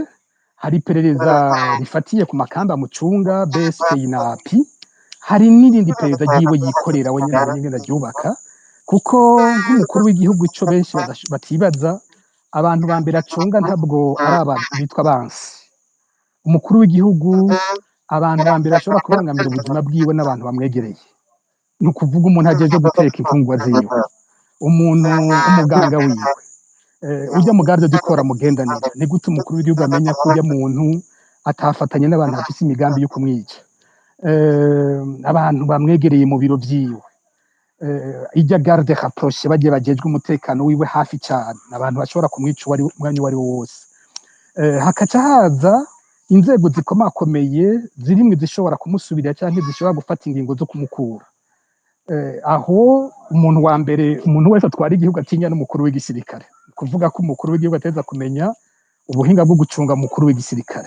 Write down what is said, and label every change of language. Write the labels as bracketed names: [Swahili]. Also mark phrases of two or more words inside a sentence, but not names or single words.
[Rundi] Hari iperereza rifatiye ku makamba mucunga BSP na API, hari n'irindi perereza ryiwe yikorera we nyene aryubaka, kuko nk'umukuru w'igihugu ico benshi batibaza, abantu ba mbere acunga ntabwo ari abantu bitwa abansi. Umukuru w'igihugu abantu ba mbere bashobora kubangamira ubuzima bwiwe n'abantu bamwegereye, ni ukuvuga umuntu ajeje guteka imfungwa ziwe, umuntu umuganga wiwe, ujya mu [French] garde du corps [Rundi] amugendanira. Ni gute umukuru w'igihugu amenya ko ujya muntu atafatanye n'abantu bafise imigambi yo kumwica? Abantu bamwegereye mu biro vyiwe, ijya [French] garde rapproche [Rundi] bagiye bajejwe umutekano wiwe hafi cyane, abantu bashobora kumwica umwanya wari wose. Hakaca haza inzego zikomakomeye zirimwe zishobora kumusubirira cyangwa zishobora gufata ingingo zo kumukura. Aho umuntu wa mbere, umuntu wese atwara igihugu atinya n'umukuru w'igisirikare, kuvuga ko umukuru w'igihugu ateza kumenya ubuhinga bwo gucunga umukuru w'igisirikare.